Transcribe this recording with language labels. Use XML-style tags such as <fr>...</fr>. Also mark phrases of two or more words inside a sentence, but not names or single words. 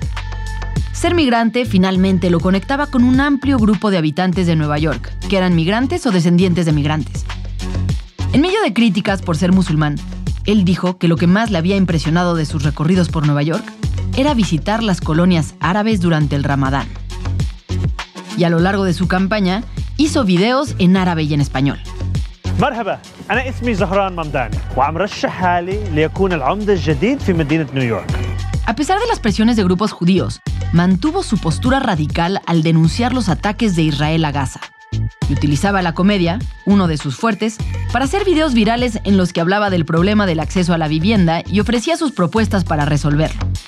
<es>Ser migrante finalmente lo conectaba con un amplio grupo de habitantes de Nueva York, que eran migrantes o descendientes de migrantes. En medio de críticas por ser musulmán, él dijo que lo que más le había impresionado de sus recorridos por Nueva York era visitar las colonias árabes durante el Ramadán. Y a lo largo de su campaña, hizo videos en árabe y en español.</es> <ar>مرحبا أنا اسمي زهران ممداني وعم رشح حالي ليكون العمدة الجديد في مدينة نيويورك.</ar> <es>A pesar de las presiones de grupos judíos, mantuvo su postura radical al denunciar los ataques de Israel a Gaza. Y utilizaba la comedia, uno de sus fuertes, para hacer videos virales en los que hablaba del problema del acceso a la vivienda y ofrecía sus propuestas para resolverlo.</es>